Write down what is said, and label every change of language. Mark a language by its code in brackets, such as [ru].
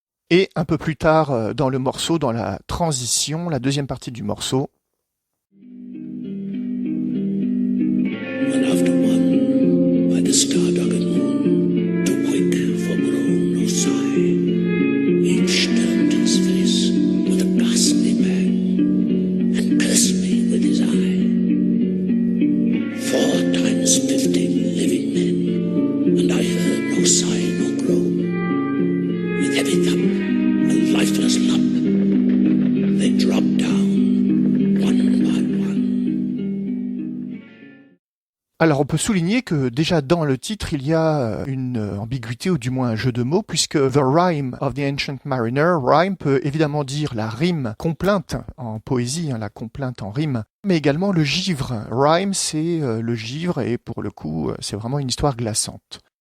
[fr] Et un peu plus tard dans le morceau, dans la transition, la deuxième partie du morceau. [en] One after one, by the star-darkened moon, to wake for groan or sigh, each turned his face with a ghastly pang, and cursed me with his eye. 4 times 15 living men, and I heard no sigh nor groan. With heavy thump, a lifeless lump, they dropped down one by one. [fr] Alors on peut souligner que déjà dans le titre il y a une ambiguïté ou du moins un jeu de mots, puisque The Rime of the Ancient Mariner, rhyme peut évidemment dire la rime complainte en poésie, la complainte en rime, mais également le givre. Rime c'est le givre et pour le coup c'est vraiment une histoire glaçante.